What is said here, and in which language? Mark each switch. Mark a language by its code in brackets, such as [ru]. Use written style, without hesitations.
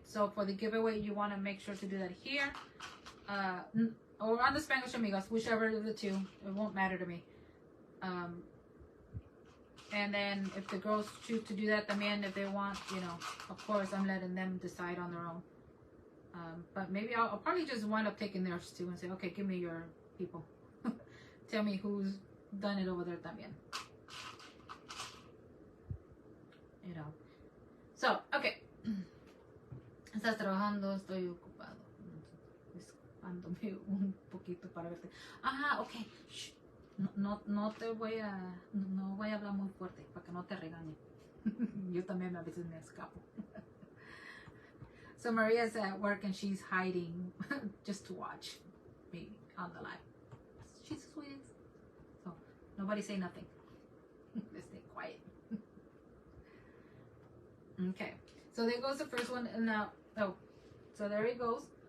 [en] So for the giveaway, you want to make sure to do that here, or on the Spanglish Amigos, whichever of the two. It won't matter to me. And then if the girls choose to do that, [es] también, [en] if they want, you know, of course, I'm letting them decide on their own. But maybe I'll probably just wind up taking theirs too and say, okay, give me your people. Tell me who's done it over there [es] también. [en] You know. So, okay. [es] Estás trabajando, estoy ocupado. Desocupándome un poquito para verte. Ajá, ok. Shh. No te voy a... No voy a hablar muy fuerte para que no te regañe. Yo también a veces me escapo. [en] So Maria's at work and she's hiding just to watch me on the live. She's the sweetest. So nobody say nothing. Let's stay quiet. Okay. So there goes the first one. And now, oh, so there it goes.